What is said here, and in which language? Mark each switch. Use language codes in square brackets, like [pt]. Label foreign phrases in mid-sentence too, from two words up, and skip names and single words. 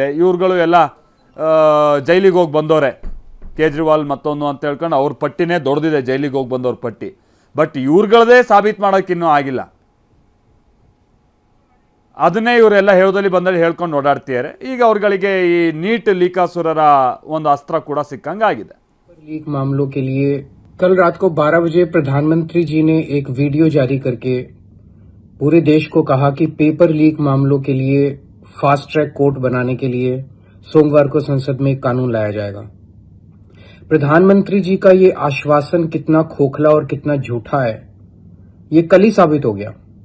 [kn] ಇವ್ರುಗಳು ಎಲ್ಲ ಜೈಲಿಗೆ ಹೋಗಿ ಬಂದವರೆ, ಕೇಜ್ರಿವಾಲ್ ಮತ್ತೊಂದು ಅಂತ ಹೇಳ್ಕೊಂಡು ಅವ್ರ ಪಟ್ಟಿನೇ ದೊಡ್ಡದಿದೆ, ಜೈಲಿಗೆ ಹೋಗಿ ಬಂದವ್ರ ಪಟ್ಟಿ. ಬಟ್ ಇವ್ರುಗಳದೇ ಸಾಬೀತು ಮಾಡೋಕ್ಕಿನ್ನೂ ಆಗಿಲ್ಲ. ಅದನ್ನೇ ಇವರೆಲ್ಲ ಹೇಳೋದಲ್ಲಿ ಬಂದಲ್ಲಿ ಹೇಳ್ಕೊಂಡು ಓಡಾಡ್ತಿದ್ದಾರೆ. ಈಗ ಅವ್ರಗಳಿಗೆ ಈ ನೀಟ್ ಲೀಕಾಸುರರ ಒಂದು ಅಸ್ತ್ರ ಕೂಡ ಸಿಕ್ಕಂಗಾಗಿದೆ. [hi] लीक मामलों के लिए कल रात को 12 बजे प्रधानमंत्री जी ने एक वीडियो जारी करके पूरे देश को कहा कि पेपर लीक मामलों के लिए फास्ट ट्रैक कोर्ट बनाने के लिए सोमवार को संसद में एक कानून लाया जाएगा। प्रधानमंत्री जी का ये आश्वासन कितना खोखला और कितना झूठा है, ये कल ही साबित हो गया।